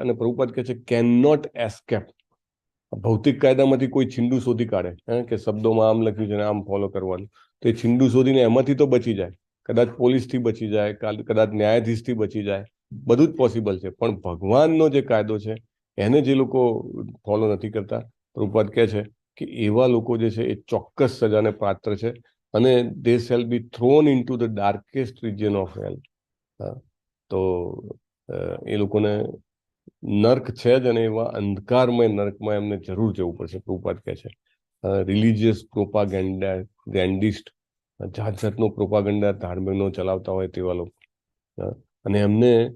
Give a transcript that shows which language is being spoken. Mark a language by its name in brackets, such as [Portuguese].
[Gujarati] અને પ્રભુપાદ કહે છે [English] Can not escape. [Gujarati] ભૌતિક કાયદામાંથી કોઈ છીંડું શોધી કાઢે કે શબ્દોમાં આમ લખ્યું છે ને આમ ફોલો કરવાનું, તો એ છીંડું શોધીને એમાંથી તો બચી જાય. કદાચ પોલીસથી બચી જાય, કદાચ ન્યાયાધીશથી બચી જાય, બધું જ પોસિબલ છે. પણ ભગવાનનો જે કાયદો છે એને જે લોકો ફોલો નથી કરતા, પ્રભુપાદ કહે છે કે એવા લોકો જે છે એ ચોક્કસ સજાને પાત્ર છે. અને [English] they shall be thrown into the darkest region of hell. [Gujarati] તો એ લોકોને નર્ક છે જ, અને એવા અંધકારમય નર્કમાં એમને જરૂર જવું પડશે. પ્રભુપાદ કહે છે રિલિજિયસ પ્રોપાગેન્ડિસ્ટ, જાત જાતનો પ્રોપાગેન્ડા ધાર્મિકનો ચલાવતા હોય તેવા લોકો, અને એમને